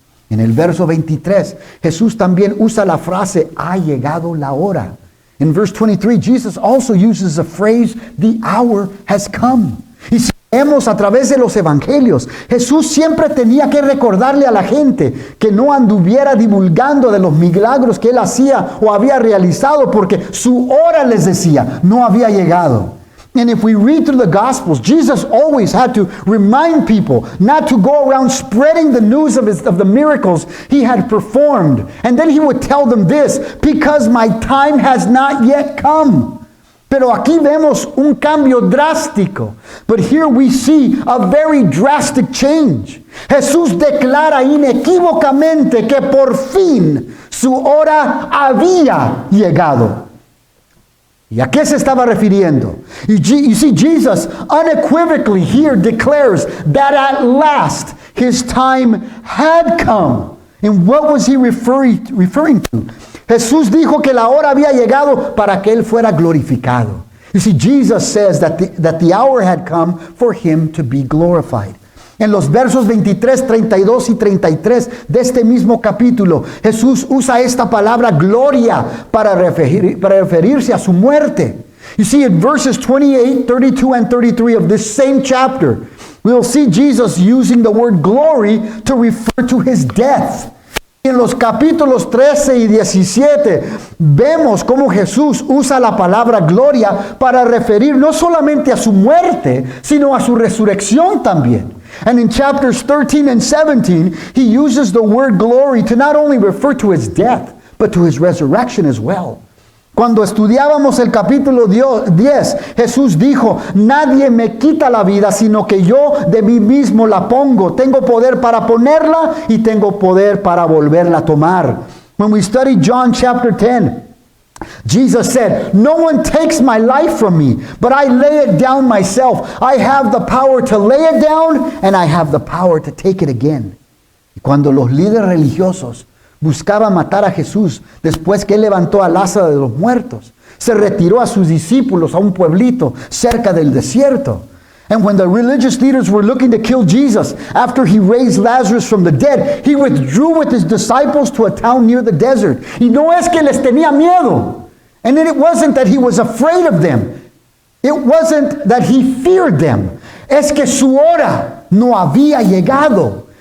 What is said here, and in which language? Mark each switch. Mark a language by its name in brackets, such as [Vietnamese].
[Spanish] En el verso 23, Jesús también usa la frase, ha llegado la hora. [English] In verse 23, Jesus also uses the phrase, the hour has come. [Spanish] Y si vemos a través de los evangelios, Jesús siempre tenía que recordarle a la gente que no anduviera divulgando de los milagros que Él hacía o había realizado, porque su hora, les decía, no había llegado. [English] And if we read through the Gospels, Jesus always had to remind people not to go around spreading the news of the miracles He had performed. And then He would tell them this, because my time has not yet come. [Spanish] Pero aquí vemos un cambio drástico. [English] But here we see a very drastic change. [Spanish] Jesús declara inequívocamente que por fin su hora había llegado. ¿Y a qué se estaba refiriendo? [English] You see, Jesus unequivocally here declares that at last His time had come. And what was He referring to? [Spanish] Jesús dijo que la hora había llegado para que Él fuera glorificado. [English] You see, Jesus says that the hour had come for him to be glorified. [Spanish] En los versos 23, 32 y 33 de este mismo capítulo, Jesús usa esta palabra gloria para referirse a su muerte. [English] You see, in verses 28, 32, and 33 of this same chapter, we will see Jesus using the word glory to refer to his death. [Spanish] En los capítulos 13 y 17 vemos cómo Jesús usa la palabra gloria para referir no solamente a su muerte, sino a su resurrección también. [English] And in chapters 13 and 17, he uses the word glory to not only refer to his death, but to his resurrection as well. [Spanish] Cuando estudiábamos el capítulo 10, Jesús dijo, nadie me quita la vida, sino que yo de mí mismo la pongo. Tengo poder para ponerla y tengo poder para volverla a tomar. [English] When we study John chapter 10, Jesus said, no one takes my life from me, but I lay it down myself. I have the power to lay it down, and I have the power to take it again. [Spanish] Y cuando los líderes religiosos buscaban matar a Jesús después que él levantó a Lázaro de los muertos, se retiró a sus discípulos a un pueblito cerca del desierto. [English] And when the religious leaders were looking to kill Jesus after he raised Lazarus from the dead, he withdrew with his disciples to a town near the desert. [Spanish] Y no es que les tenía miedo. [English] And then it wasn't that he was afraid of them. It wasn't that he feared them. [Spanish] Es que su hora no había llegado.